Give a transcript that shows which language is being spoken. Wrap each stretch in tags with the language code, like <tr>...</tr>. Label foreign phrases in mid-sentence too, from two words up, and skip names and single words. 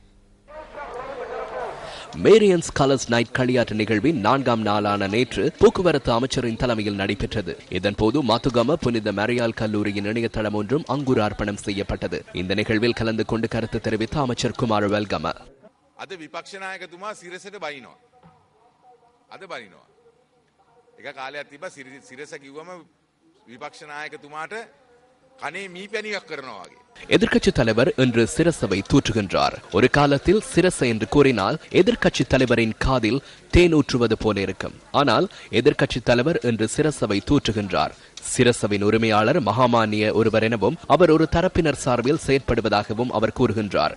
<ta>மேரியன்ஸ் கலர்ஸ் நைட் களியாட்ட நிகழ்வின் 4ஆம் நாளான நேற்று போக்குவரத்து அமைச்சரின் தலைமையில் நடைபெற்றது. இதன்போது மதுகம புனித மரியாள் கல்லூரியின் இணையதளம் ஒன்றும் அங்குரார்ப்பணம் செய்யப்பட்டது. இந்த நிகழ்வில் கலந்து கொண்டு கருத்து தெரிவித்த அமைச்சர் குமார வெல்கம,</ta> <si>අද විපක්ෂ නායකතුමා සිරසට බයිනවා. අද බයිනවා. එක කාලයක් තිබ්බා සිරස කිව්වම විපක්ෂ නායකතුමාට කනේ මීපැණියක් කරනවා වගේ.</si> <ta>எதிர்க்கட்சித் தலைவர் இன்று சிரசவை தூற்றுகின்றார். ஒரு காலத்தில் சிரச என்று கூறினால் எதிர்க்கட்சித் தலைவரின் காதில் தேனூற்றுவது போல இருக்கும். ஆனால் எதிர்க்கட்சித் தலைவர் இன்று சிரசவை தூற்றுகின்றார். சிரசவின் உரிமையாளர் மகாமானிய ஒருவர் எனவும் அவர் ஒரு தரப்பினர் சார்பில் செயற்படுவதாகவும் அவர் கூறுகின்றார்.</ta>